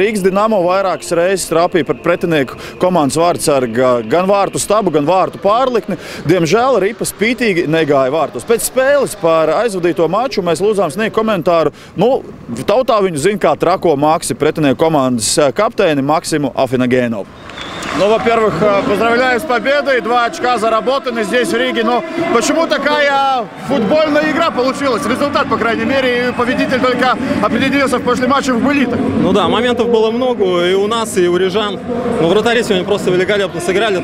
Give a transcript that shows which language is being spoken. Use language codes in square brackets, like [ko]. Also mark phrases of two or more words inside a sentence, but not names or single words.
[lv] Rīgas Dinamo vairākas reizes trāpīja par pretinieku komandas vārdsarga gan vārtu stabu, gan vārtu pārlikni. Diemžēl Ripa spītīgi negāja vārtos. Pēc spēles par aizvadīto maču mēs lūdzām sniegt komentāru. Tautā viņu zina kā trako Maksi, pretinieku komandas kapteini Maksimu Afinagēnovu. [ru] Во-первых, поздравляю с победой. 2 очка заработаны здесь, в Риге. Но почему такая футбольная игра получилась? Результат, по крайней мере, и победитель только определился в прошлом матче в Былитах. Ну да, моментов было много и у нас, и у рижан. Но вратари сегодня просто великолепно сыграли.